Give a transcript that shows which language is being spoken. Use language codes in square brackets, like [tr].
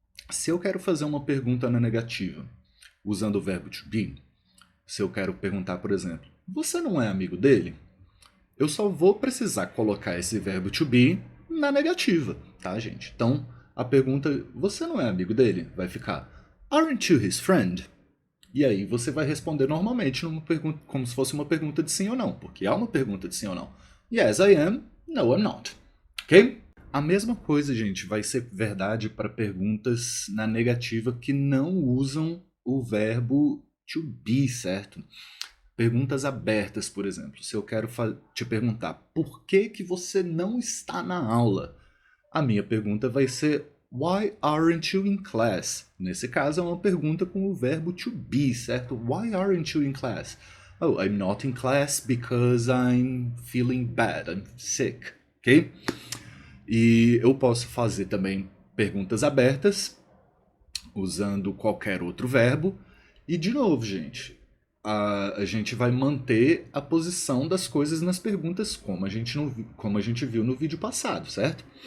[pt] Se eu quero fazer uma pergunta na negativa, usando o verbo to be, se eu quero perguntar, por exemplo, você não é amigo dele? Eu só vou precisar colocar esse verbo to be na negativa, tá, gente? Então, a pergunta, você não é amigo dele? Vai ficar, [en] aren't you his friend? [pt] E aí você vai responder normalmente numa pergunta, como se fosse uma pergunta de sim ou não, porque há uma pergunta de sim ou não. [en] Yes, I am. No, I'm not. [pt] Ok? A mesma coisa, gente, vai ser verdade para perguntas na negativa que não usam o verbo to be, certo? Perguntas abertas, por exemplo. Se eu quero te perguntar por que você não está na aula, a minha pergunta vai ser [en] why aren't you in class? [pt] Nesse caso é uma pergunta com o verbo to be, certo? [en] Why aren't you in class? Oh, I'm not in class because I'm feeling bad, I'm sick, ok? [pt] E eu posso fazer também perguntas abertas, usando qualquer outro verbo. E, de novo, gente, a gente vai manter a posição das coisas nas perguntas, como a gente viu no vídeo passado, certo?